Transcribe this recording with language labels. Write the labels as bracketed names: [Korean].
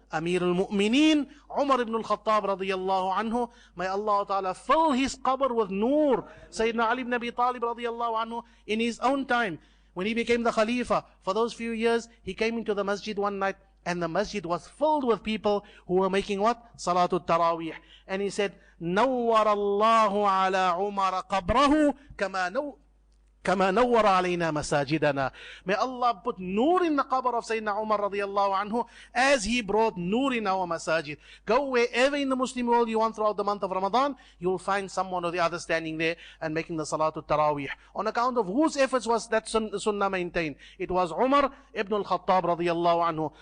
[English] Amir al-Mu'mineen, Umar ibn al-Khaṭṭāb radiyallahu anhu. May Allah Ta'ala fill his qabr with nur. Sayyidina Ali ibn Abi Talib radiyallahu anhu, in his own time, when he became the Khalifa, for those few years, he came into the masjid one night, and the masjid was filled with people who were making what? Salatul Taraweeh. And he said, [Arabic] نَوَّرَ اللَّهُ عَلَى عُمَرَ قَبْرَهُ كما نور علينا مساجدنا. [English] May Allah put nur in the qabr of Sayyidina Umar radiyallahu anhu as he brought nur in our masajid. Go wherever in the Muslim world you want throughout the month of Ramadan, you'll find someone or the other standing there and making the Salatul Taraweeh. On account of whose efforts was that sunnah maintained? It was Umar ibn al-Khaṭṭāb radiyallahu anhu.